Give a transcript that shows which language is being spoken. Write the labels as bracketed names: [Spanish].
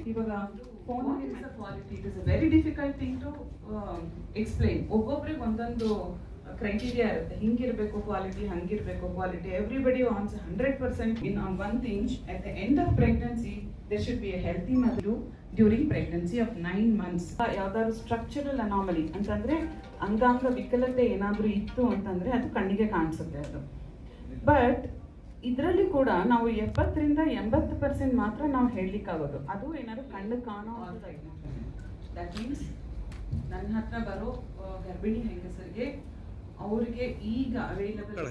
[Kannada] ಇವಾಗ phone quality, [English] It is a very difficult thing to explain. [Kannada] ಒಬ್ಬೊಬ್ರಿಗೆ ಒಂದೊಂದು criteria ಇರುತ್ತೆ, ಹಿಂಗಿರಬೇಕು quality, ಹಂಗಿರಬೇಕು quality. [English] Everybody wants 100% in one thing. At the end of pregnancy there should be a healthy mother during pregnancy of 9 months. [Kannada] ಯಾವ್ದಾದ್ರು structural ಅನಾಮಲಿ ಅಂತಂದರೆ ಅಂಗಾಂಗ ವಿಕಲತೆ ಏನಾದರೂ ಇತ್ತು ಅಂತಂದರೆ ಅದು ಕಣ್ಣಿಗೆ ಕಾಣಿಸುತ್ತೆ ಅದು. ಬಟ್ ಇದರಲ್ಲಿ ಕೂಡ ನಾವು 70% ಮಾತ್ರ ನಾವು ಹೇಳಲಿಕ್ಕಾಗೋದು. ಅದು ಏನಾದ್ರು ಕಣ್ಣು ಕಾಣೋ [English] that means [Kannada] ನನ್ನ ಹತ್ರ ಬರೋ ಗರ್ಭಿಣಿ ಹೆಂಗಸರಿಗೆ ಅವರಿಗೆ ಈಗ ಅವೈಲಬಲ್